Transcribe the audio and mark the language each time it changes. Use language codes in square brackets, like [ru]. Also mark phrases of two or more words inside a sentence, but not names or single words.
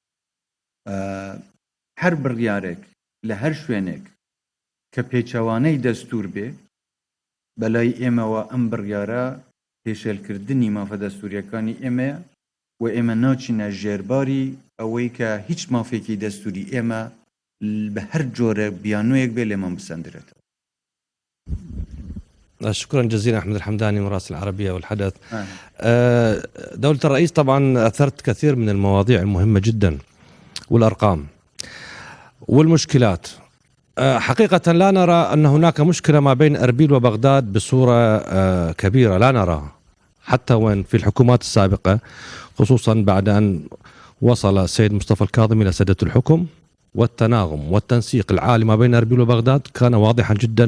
[ckb] هەر بڕیارێک لە هەر شوێنێک کە پێچەوانەی دەستور بێ بەلای ئێمەوە ئەم بڕیارە پێشێلکردنی مافە دەستوریەکانی ئێمەیە و ئێمە ناچینە ژێرباری ئەوەی کە هیچ مافێکی دەستوری ئێمە بە هەر جۆرە بیانوەیەک بێ لێمان بسەندرێتەوە. [ar] شكرا جزيلا أحمد الحمداني مراسل العربية والحدث. دولة الرئيس طبعا أثرت كثير من المواضيع المهمة جدا والأرقام والمشكلات. حقيقة لا نرى أن هناك مشكلة ما بين أربيل وبغداد بصورة كبيرة، لا نراها حتى وين في الحكومات السابقة، خصوصا بعد أن وصل السيد مصطفى الكاظمي إلى سدة الحكم، والتناغم والتنسيق العالي ما بين أربيل وبغداد كان واضحا جدا.